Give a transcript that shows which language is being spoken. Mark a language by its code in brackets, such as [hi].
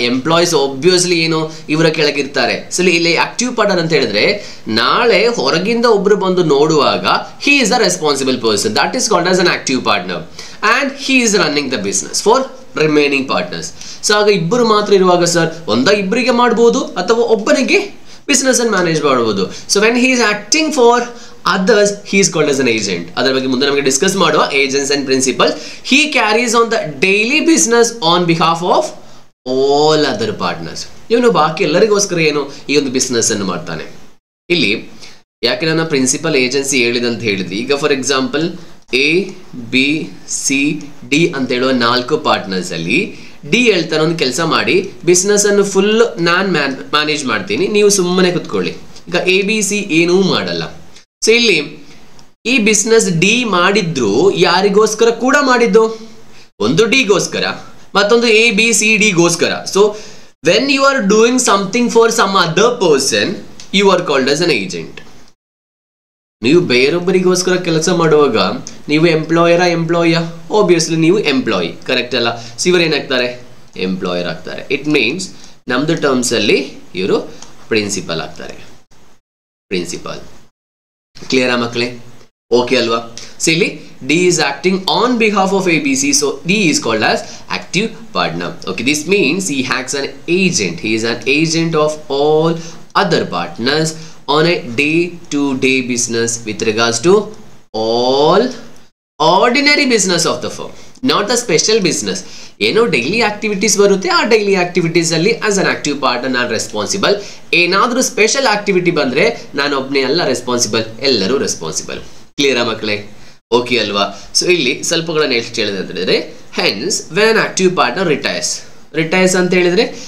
[kn] Employees obviously ಏನು ಇವರ ಕೆಳಗಿರ್ತಾರೆ. So ಇಲ್ಲಿ ಆಕ್ಟಿವ್ ಪಾರ್ಟ್ನರ್ ಅಂತ ಹೇಳಿದ್ರೆ ನಾಳೆ ಹೊರಗಿಂದ ಒಬ್ರು ಬಂದು ನೋಡುವಾಗ [en] He is the responsible person, that is called as an active partner, and he is running the business for remaining partners. [kn] So ಆಗ ಇಬ್ಬರು ಮಾತ್ರ ಇರುವಾಗ ಸರ್ ಇಬ್ಬರಿಗೆ ಮಾಡಬಹುದು ಅಥವಾ ಒಬ್ಬನಿಗೆ ಬಿಸ್ನೆಸ್ ಅನ್ನು ಮ್ಯಾನೇಜ್ ಮಾಡಬಹುದು. [en] So when he is acting for others, he is called as an agent. [kn] ಅದರ ಬಗ್ಗೆ ಮುಂದೆ ನಮಗೆ ಡಿಸ್ಕಸ್ ಮಾಡುವ. [en] Agents and principals, he carries on the daily business on behalf of all other partners. [kn] ಇವನು ಬಾಕಿ ಎಲ್ಲರಿಗೋಸ್ಕರ ಏನು ಈ ಒಂದು ಬಿಸ್ನೆಸ್ ಅನ್ನು ಮಾಡ್ತಾನೆ. ಇಲ್ಲಿ ಯಾಕೆ ನನ್ನ ಪ್ರಿನ್ಸಿಪಲ್ ಏಜೆನ್ಸಿ ಹೇಳಿದಂತ ಹೇಳಿದ್ವಿ. ಈಗ ಫಾರ್ ಎಕ್ಸಾಂಪಲ್ ABCD ಅಂತ ಹೇಳುವ 4 ಪಾರ್ಟ್ನರ್ಸ್ ಅಲ್ಲಿ ಡಿ ಹೇಳ್ತಾನೆ ಒಂದು ಕೆಲಸ ಮಾಡಿ, ಬಿಸ್ನೆಸ್ ಅನ್ನು ಫುಲ್ ನಾನ್ ಮ್ಯಾನೇಜ್ ಮಾಡ್ತೀನಿ, ನೀವು ಸುಮ್ಮನೆ ಕುತ್ಕೊಳ್ಳಿ. ಈಗ ABC ಏನೂ ಮಾಡಲ್ಲ. ಸೊ ಇಲ್ಲಿ ಈ ಬಿಸ್ನೆಸ್ ಡಿ ಮಾಡಿದ್ರು ಯಾರಿಗೋಸ್ಕರ ಕೂಡ ಮಾಡಿದ್ದು, ಒಂದು ಡಿಗೋಸ್ಕರ, ಮತ್ತೊಂದು ABCDಗೋಸ್ಕರ. [en] So when you are doing something for some other person, you are called as an agent. [kn] ನೀವು ಬೇರೊಬ್ಬರಿಗೋಸ್ಕರ ಕೆಲಸ ಮಾಡುವಾಗ ನೀವು ಎಂಪ್ಲಾಯರ? ಆಬ್ವಿಯಸ್ಲಿ ನೀವು ಎಂಪ್ಲಾಯಿ, ಕರೆಕ್ಟ್ ಅಲ್ಲ? ಸೊ ಇವರು ಏನಾಗ್ತಾರೆ? ಎಂಪ್ಲಾಯರ್ ಆಗ್ತಾರೆ. [en] it means [kn] ನಮ್ದು ಟರ್ಮ್ಸ್ ಅಲ್ಲಿ ಇವರು ಪ್ರಿನ್ಸಿಪಲ್ ಆಗ್ತಾರೆ. ಪ್ರಿನ್ಸಿಪಲ್ ಕ್ಲಿಯರ್ ಮಕ್ಕಳೇ? ಓಕೆ ಅಲ್ವಾ? [en] So ಇಲ್ಲಿ D is acting on behalf of ABC, so D is called as active partner. Okay, this means he acts an agent. He is an agent of all other partners on a day-to-day business with regards to all ordinary business of the firm, not the special business. [kn] ಏನೋ daily activities ಬರುತ್ತೆ, ಆ daily activities ಅಲ್ಲಿ as an active partner ನಾನು responsible. ಏನಾದ್ರೂ special activity ಬಂದ್ರೆ ನಾನು ಒಬ್ಬನೇ ಅಲ್ಲ ರೆಸ್ಪಾನ್ಸಿಬಲ್, ಎಲ್ಲರೂ ರೆಸ್ಪಾನ್ಸಿಬಲ್. ಕ್ಲಿಯರಾ ಮಕ್ಕಳೇ? ಓಕೆ ಅಲ್ವಾ? ಸೊ ಇಲ್ಲಿ ಸ್ವಲ್ಪಗಳನ್ನ ಎಷ್ಟು ಹೇಳಿದೆ ಅಂತ ಹೇಳಿದ್ರೆ, [en] hence when active partner retires [kn] ಅಂತ ಹೇಳಿದ್ರೆ